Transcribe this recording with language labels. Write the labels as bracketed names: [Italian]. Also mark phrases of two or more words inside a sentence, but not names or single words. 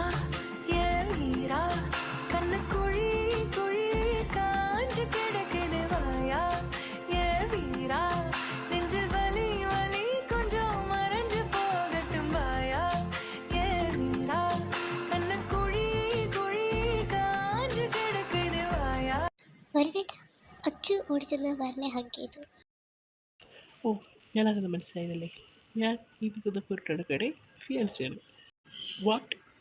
[Tamil] ஏரா, கண்ணு குழி குழி காஞ்சு கிடக்குது வாயா ஏ வீரா, நெஞ்சில் வலி வலி கொஞ்சம் மறைஞ்சு போகட்டும் வாயா ஏ வீரா, கண்ணு குழி குழி காஞ்சு கிடக்குது வாயா. [Malayalam] വരുണേട്ട അച്ചു ഓടിച്ചെന്ന് വരനെ ഹഗ് ചെയ്തു. ഓ, ഞാനത് മനസ്സിലായതല്ലേ. ഞാൻ ഈ നിൽക്കുന്ന കുരുട്ടടക്കടെ ഫിയാൻസിയാണ്. വാട്ട്?